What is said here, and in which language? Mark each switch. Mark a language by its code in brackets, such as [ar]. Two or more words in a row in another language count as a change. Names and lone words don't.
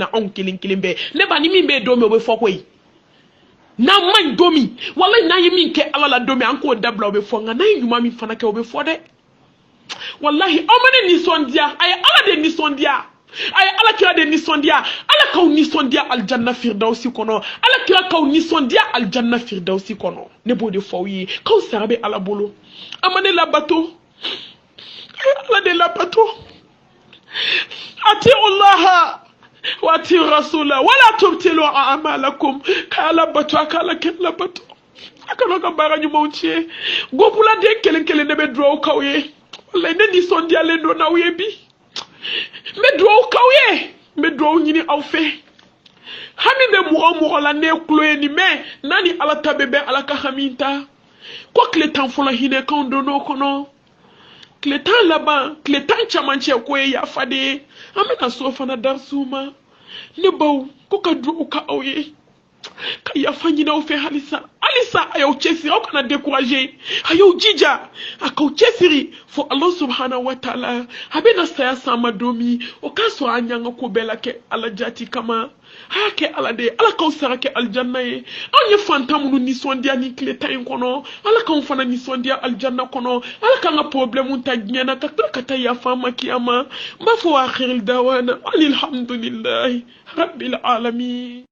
[bm] anw kelen kelen bɛɛ ne b'a ni min bɛ don min o bɛ fɔ koyi n'an ma ɲi don min walahi n'an ye min kɛ ala la don min an k'o dabila o bɛ fɔ nka n'an ye ɲuman min fana kɛ o bɛ fɔ dɛ walahi aw ma ne nisɔndiya a ye ala de nisɔndiya a ye ala kira de nisɔndiya ala k'aw nisɔndiya alijanna firdawsi kɔnɔ ala kira k'aw nisɔndiya alijanna firdawsi kɔnɔ ne b'o de fɔ aw ye k'aw sara bɛ ala bolo a ma ne labato a ye ala de labato [ar] أطيعوا الله وأطيعوا الرسول ولا تبطلوا أعمالكم [bm] kala bato akala kella bato akala ka baara ɲumanw tiɲɛ gopula den kelen kelen ne bɛ duwawu k'aw ye wallahi ne nisɔndiyalen don n'aw ye bi n bɛ duwawu k'aw ye n bɛ duwawu ɲini aw fɛ hami bɛ mɔgɔ o mɔgɔ la ne kulo ye nin mɛn n'a ni ala ta bɛ bɛn ala ka hami ta ko tile 10 fɔlɔ hinɛ kanw donn'o kɔnɔ tile 10 laban tile 10 camancɛ ko ye yafa de ye an bɛna so fana darisiw ma ne baw ko ka duwawu k'aw ye ka yafa ɲini aw fɛ halisa a y'aw cɛsiri aw kana décourager a y'aw jija a k'aw cɛsiri fo [ar] الله سبحانه وتعالى [bm] a bɛna saya s'an ma don min o k'a sɔrɔ an y'an ka ko bɛɛ la kɛ ala jati kama a y'a kɛ ala de ye ala k'aw sara kɛ alijanna ye anw ye fantan minnu nisɔndiya ni tile 10 in kɔnɔ ala k'anw fana nisɔndiya alijanna kɔnɔ ala k'an ka problème ta diɲɛ na ka tila ka taa yafa an ma kiyama n b'a fɔ [ar] وآخر دعوانا الحمد لله رب العالمين